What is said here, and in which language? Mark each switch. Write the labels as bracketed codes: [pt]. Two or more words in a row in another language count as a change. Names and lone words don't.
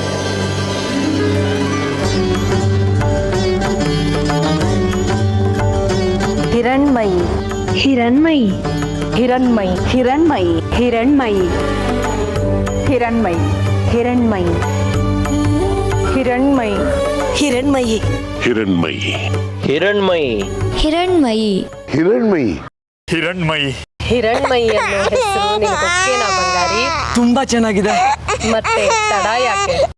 [kn] हिरण्मयी, हिरण्मयी, हिरण्मयी, हिरण्मयी, हिरण्मयी, हिरण्मयी, हिरण्मयी, हिरण्मयी, हिरण्मयी, ಹಿರಣ್ಮಯಿ. ಹಿರಣ್ಮಯಿ, हिरण्मयी, ಹಿರಣ್ಮಯಿ, ಹಿರಣ್ಮಯಿ. ಹಿರಣ್ಮಯಿ ಅನ್ನೋ ಹೆಸರು ನಿನಗೊಪ್ಪೇನಾ ಬಂಗಾರಿ? ತುಂಬಾ ಚೆನ್ನಾಗಿದೆ. ಮತ್ತೆ ತಡ ಯಾಕೆ?